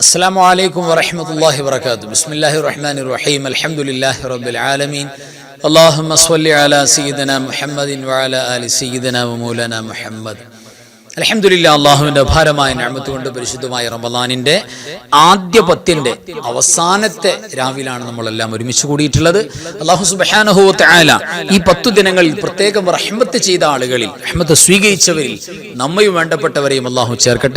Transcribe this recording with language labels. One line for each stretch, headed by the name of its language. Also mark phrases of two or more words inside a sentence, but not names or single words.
Arabic: السلام عليكم ورحمة الله وبركاته. بسم الله الرحمن الرحيم. الحمد لله رب العالمين. اللهم صل على سيدنا محمد وعلى آل سيدنا ومولانا محمد.
Malayalam: അൽഹംദുലില്ലാ, അള്ളാഹുവിൻ്റെ അപാരമായ നിഅമത്ത് കൊണ്ട് പരിശുദ്ധമായ റമളാനിൻ്റെ ആദ്യ പത്തിൻ്റെ അവസാനത്തെ രാവിലാണ് നമ്മളെല്ലാം ഒരുമിച്ച് കൂടിയിട്ടുള്ളത്. അള്ളാഹു
Arabic: سبحانه وتعالى
Malayalam: ഈ 10 ദിനങ്ങളിൽ പ്രത്യേകം റഹ്മത്ത് ചെയ്ത ആളുകളിൽ, റഹ്മത്ത് സ്വീകരിച്ചവരിൽ നമ്മയും വേണ്ടപ്പെട്ടവരെയും അള്ളാഹു ചേർക്കട്ടെ.